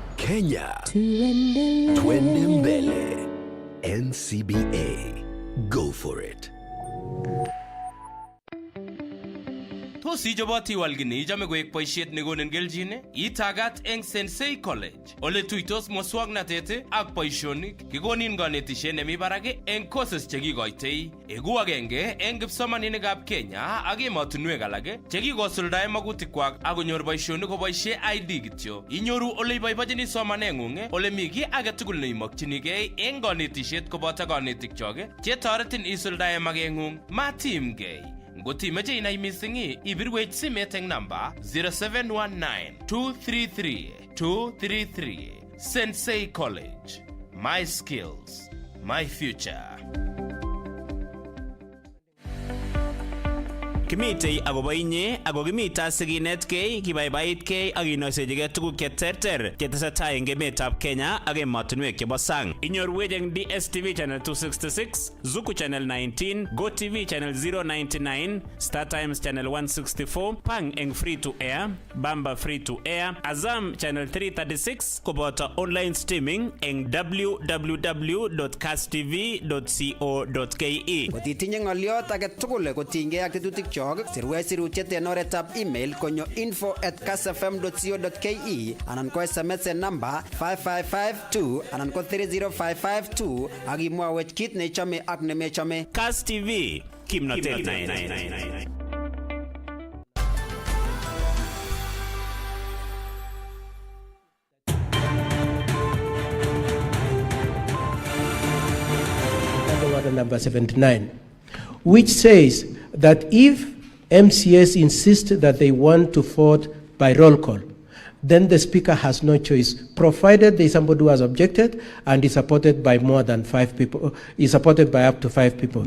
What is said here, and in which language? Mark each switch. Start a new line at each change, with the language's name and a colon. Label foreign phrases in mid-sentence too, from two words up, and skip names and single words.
Swahili: Kenya. Twende mbele. NCBA.
English: Go for it.
Kalenjin: Tos ichoboti iwal kii neichome koek boisiet nekonin kelchin, itagat eng Sensei College ole tuitos muswoknatet ak boisionik, kikonin kanetishet nemi barak eng courses chekikoitoi. Eku agenge eng kipsomaninikab Kenya ak emotinwek alak chekikosuldae magutikwak ak konyor boisionik koboisie ID kityo. Inyoru ole iboibochini somaneng'ung, ole mi kiy age tugul neimokchinigei eng kanetishet koboto kanetikchok chetoretin isuldae mageng'ung. Matimgei. Ngotimeche inai mising, ibirwech simet eng namba 0719-233-233.
English: Sensei College. My skills, my future.
Kalenjin: Kimitei akobo inye ako kimita sikinetkei, kibaibaitkei ak kinoisechigei tuguk cheterter chetesetai eng emetab Kenya ak emotinwek chebo sang. Inyorwech eng DSTV channel 266, Zuku channel 19, GoTV channel 099, Star Times channel 164, Pang eng
English: free to air,
Kalenjin: Bamba
English: free to air,
Kalenjin: Azam channel 336 koboto
English: online streaming
Kalenjin: eng www.castv.co.ke. Kotitinye ng'oliot age tugul kotinygei ak tetutik chok, sirwech sirutiet en oretab email konyo info@castfm.co.ke anan ko SMS en namba 5552 anan ko 30552 ak imwawech kit neichome ak nemechome. Cast TV, kimnotet nai.
English: Order number 79, which says that if MCS insist that they want to vote by roll call, then the speaker has no choice, provided there is somebody who has objected and is supported by more than 5 people, is supported by up to 5 people.